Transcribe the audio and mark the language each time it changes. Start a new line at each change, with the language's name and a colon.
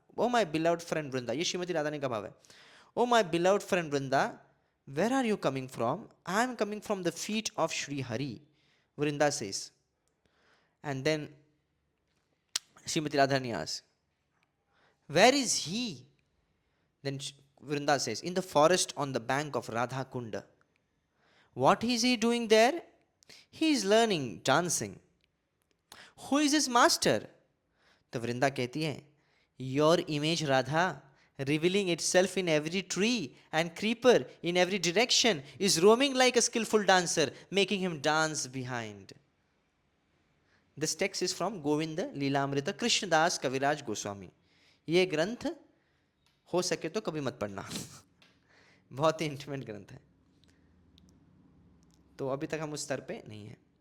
English: oh my beloved friend Vrinda,
Hindi: ये श्रीमती राधा रानी का भाव है.
English: Oh my beloved friend Vrinda, where are you coming from? I am coming from the feet of Shri Hari, Vrinda says. And then Shrimati Radha Rani asks, where is he? Then Vrinda says, in the forest on the bank of Radha Kunda. What is he doing there? He is learning dancing. Who is his master?
Hindi: तो वृंदा कहती है,
English: your image Radha, revealing itself in every tree and creeper in every direction, is roaming like a skillful dancer, making him dance behind. This text is from Govinda Leelamrita Krishnadas Kaviraj Goswami.
Hindi: ये ग्रंथ हो सके तो कभी मत पढ़ना. बहुत ही intimate ग्रंथ है. तो अभी तक हम उस स्तर पे नहीं है.